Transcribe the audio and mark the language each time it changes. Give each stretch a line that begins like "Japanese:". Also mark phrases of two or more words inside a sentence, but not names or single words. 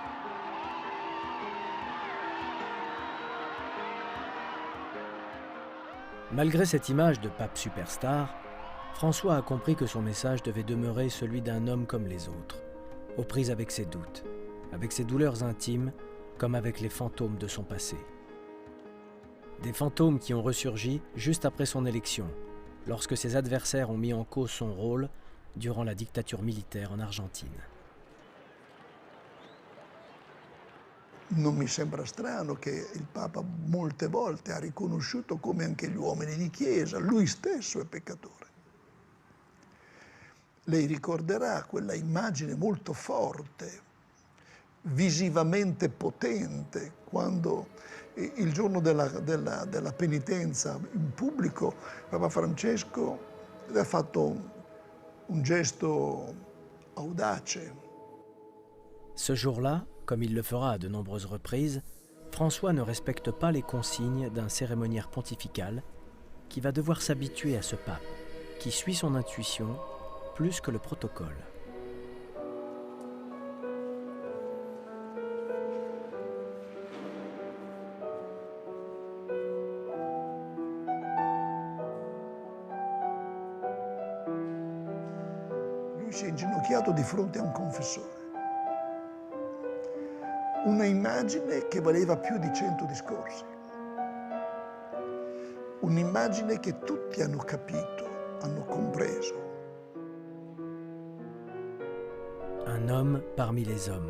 French: Malgré cette image de pape superstar, François a compris que son message devait demeurer celui d'un homme comme les autres, aux prises avec ses doutes, avec ses douleurs intimes, comme avec les fantômes de son passé. Des fantômes qui ont ressurgi juste après son élection, lorsque ses adversaires ont mis en cause son rôle durant la dictature militaire en Argentine.
Italian: Non mi sembra strano che il Papa molte volte ha riconosciuto come anche gli uomini di Chiesa, lui stesso è peccatore. Lei ricorderà quella immagine molto forte, visivamente potente, quando il giorno della penitenza in pubblico Papa Francesco ha fatto un gesto audace.
French: Ce jour-là, comme il le fera à de nombreuses reprises, François ne respecte pas les consignes d'un cérémoniaire pontifical qui va devoir s'habituer à ce pape, qui suit son intuition plus que le protocole.
Italian: Lui si è inginocchiato di fronte a un confessore. Una immagine che valeva più di 100 discorsi. Un'immagine che tutti hanno capito, hanno compreso.
French: Un homme parmi les hommes.